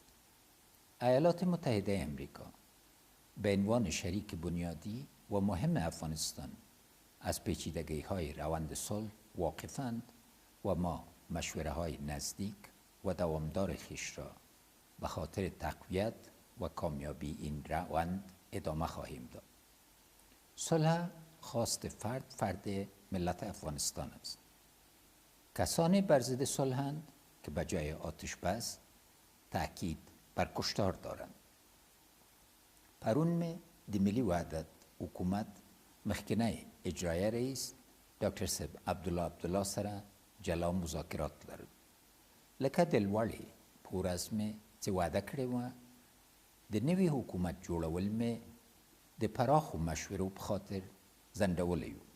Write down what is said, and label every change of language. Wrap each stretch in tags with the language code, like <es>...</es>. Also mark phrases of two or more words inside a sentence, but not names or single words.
<fa>ایالات متحده آمریکا به عنوان شریک بنیادی و مهم افغانستان از پیچیدگی‌های روند صلح واقفند و ما مشوره‌های نزدیک و دوامدار خویش را به خاطر تقویت و کامیابی این روند ادامه خواهیم داد. صلح خواست فرد ملت افغانستان است. کسانی بر ضد صلحند که به جای آتش بس تاکید بر کشتار دارند.</fa> <ps>پرون د ملي وحدت حکومت مخکنی اجرایه رئیس ډاکټر صاحب عبدالله سره جلا مذاکرات لرل. لکه د لوړې په ورځ مې چې وعده کړې وه د نوي حکومت جوړول مې د پراخو مشورو په خاطر ځنډولی و.</ps>